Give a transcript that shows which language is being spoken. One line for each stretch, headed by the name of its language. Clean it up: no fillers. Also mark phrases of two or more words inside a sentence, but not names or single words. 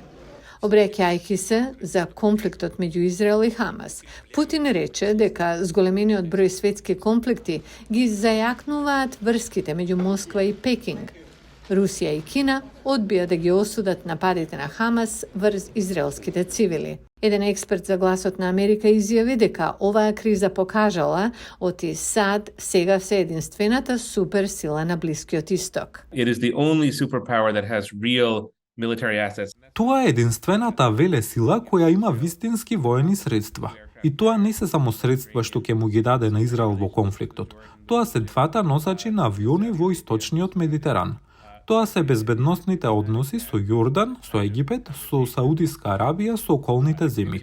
Macedonian: Обреќајќи се за конфликтот меѓу Израел и Хамас, Путин рече дека зголемениот број светски конфликти ги зајакнуваат врските меѓу Москва и Пекинг. Русија и Кина одбија да ги осудат нападите на Хамас врз израелските цивили. Еден експерт за Гласот на Америка изјави дека оваа криза покажала оти САД сега се единствената суперсила на Блискиот Исток.
English: It is the only superpower that has real military assets.
Macedonian: Тоа е единствената велесила која има вистински воени средства. И тоа не се само средства што ќе му ги даде на Израел во конфликтот. Тоа се двата носачи на авиони во источниот Медитеран. Тоа се безбедносните односи со Јордан, со Египет, со Саудиска Арабија, со околните земји.